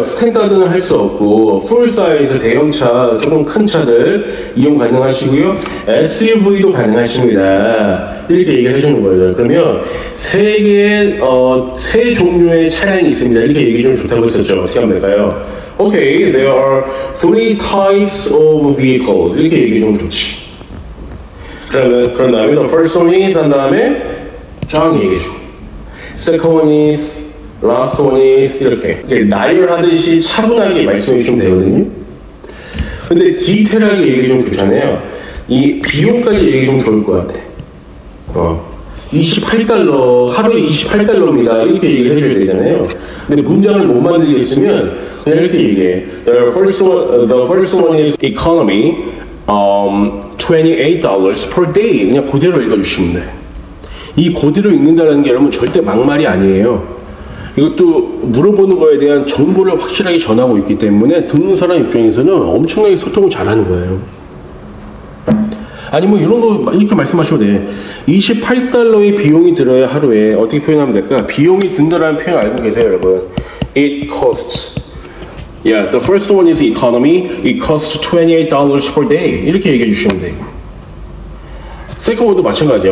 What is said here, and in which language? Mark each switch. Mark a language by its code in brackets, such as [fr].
[ko] 스탠다드는 할 수 없고 풀 사이즈 대형차, 조금 큰 차들 이용 가능하시고요. SUV도 가능하십니다. 이렇게 얘기를 해주는 거예요. 그러면 세 종류의 차량이 있습니다. 이렇게 얘기 좀 좋다고 했었죠. 어떻게 하면 될까요? [en] Okay, there are 3 types of vehicles. [ko] 이렇게 얘기 좀 좋지. 그런 다음에 [en] the first one is [ko] 한 다음에 쫙 얘기해주고 [en] second one is, last one is [ko] 이렇게 나열하듯이 차분하게 말씀해 주시면 되거든요. 근데 디테일하게 얘기 좀 좋잖아요. 이 비용까지 얘기 좀 좋을 것 같아. $28 하루에 $28입니다. 이렇게 얘기를 해줘야 되잖아요. 근데 문장을 못 만들겠으면 그냥 이렇게 얘기해. [en] The first one is economy. $28 per day. [ko] 그냥 그대로 읽어주시면 돼. 이 그대로 읽는다는 게 여러분 절대 막말이 아니에요. 이것도 물어보는 거에 대한 정보를 확실하게 전하고 있기 때문에 듣는 사람 입장에서는 엄청나게 소통을 잘하는 거예요. 아니 뭐 이런 거 이렇게 말씀하셔도 돼. $28의 비용이 들어야 하루에 어떻게 표현하면 될까? 비용이 든다라는 표현 알고 계세요, 여러분? [en] It costs Yeah, the first one is economy. It costs $28 per day. [ko] 이렇게 얘기해 주시면 돼요. Second one도 마찬가지야.